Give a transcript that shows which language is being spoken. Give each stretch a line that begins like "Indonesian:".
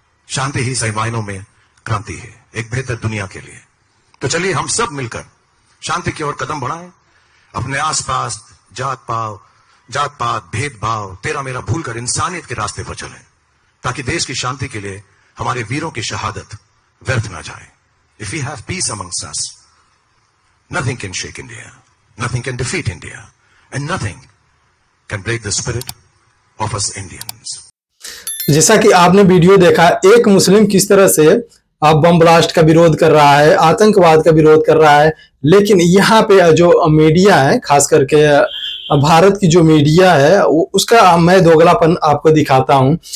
Hindi: शांति ही सही मायनों में क्रांति है, एक बेहतर दुनिया के लिए। तो चलिए हम सब मिलकर शांति की ओर कदम बढ़ाएं। अपने आसपास जात पात भेदभाव तेरा मेरा भूलकर इंसानियत के रास्ते पर चलें, ताकि देश की शांति के लिए हमारे वीरों की शहादत व्यर्थ ना जाए।
English: If we have peace amongst us, nothing can shake India, nothing can defeat India, and nothing can break the spirit of us Indians.
Hindi: जैसा कि आपने वीडियो देखा, एक मुस्लिम किस तरह से अब बम ब्लास्ट का विरोध कर रहा है, आतंकवाद का विरोध कर रहा है, लेकिन यहाँ पे जो मीडिया है, खास करके भारत की जो मीडिया है, उसका मैं दोगलापन आपको दिखाता हूँ।